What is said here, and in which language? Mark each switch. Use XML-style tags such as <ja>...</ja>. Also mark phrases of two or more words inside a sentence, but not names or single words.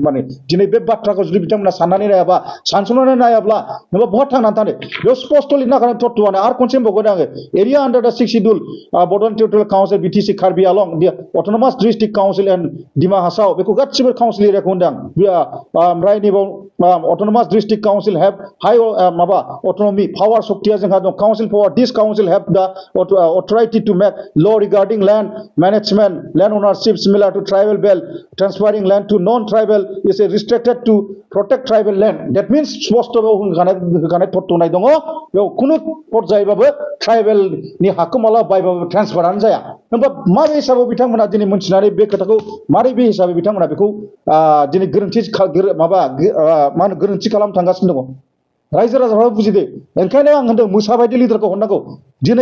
<brx>माने दिनै बे बाथ्राखौ जुदि बिथांमोना साननानै नायाबा सानस'नानै नायाब्ला होमबा बहा थांनानै थानो बेयाव स्पष्ट लिरना होखानाय तत्वआनो आरो खनसे बुंबावगोन आङो</brx> <en>area under the 6 schedule Bodoland Territorial Council BTC Karbi Anglong Autonomous District Council and Dima Hasao</en> <brx>बेखौ गासिबो काउन्सिल एरियाखौ होनदों ओमफ्राय नैबाव</brx> <en>autonomous district council have</en> <brx>हाइ माबा</brx> <en>autonomy power</en> <brx>सक्तिया जोंहा दं</brx> <en>council power this council have the authority to make law regarding land management, land ownership similar to tribal belt. Transferring land to non-tribal is restricted to protect tribal land. That means</en> <brx>स्पष्ट होखानाय तत्वनाय दङ बेयाव खुनु पद जायोबाबो ट्राइबेल नि हाखौ माला बायबाबो ट्रान्सफारानो जाया होमबा माबे हिसाबाव बिथांमोना दिनै मोनथिनानै बे खोथाखौ मारै बे हिसाबै बिथांमोना बेखौ दिनै गोरोन्थि माबा मा होनो गोरोन्थि खालाम थांगासिनो दङ रायजो राजाफ्रा बुजिदो ओंखायनो आं होनदों मोसा बायदि लिडारखौ हरनांगौ दिनै</brx>